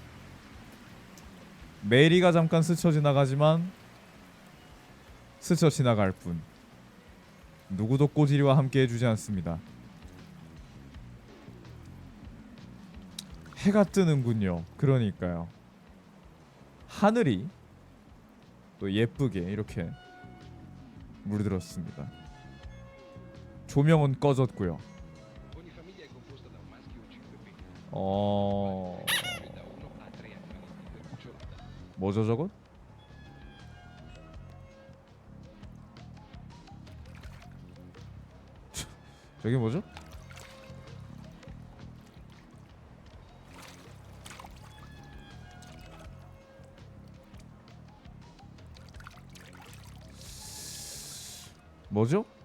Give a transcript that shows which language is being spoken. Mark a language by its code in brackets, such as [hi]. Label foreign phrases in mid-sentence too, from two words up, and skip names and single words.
[ko] 메리가 잠깐 스쳐 지나가지만 스쳐 지나갈 뿐 누구도 꼬지리와 함께 해주지 않습니다. 해가 뜨는군요. 그러니까요. 하늘이 또 예쁘게 이렇게 물들었습니다. 조명은 꺼졌고요. [it] Ogni famiglia è composta da un maschio e 5 femmine. 어... Da 1 a 3 animaletti per cucciolata. [ko] 뭐죠 저건? 저게 뭐죠? 뭐죠?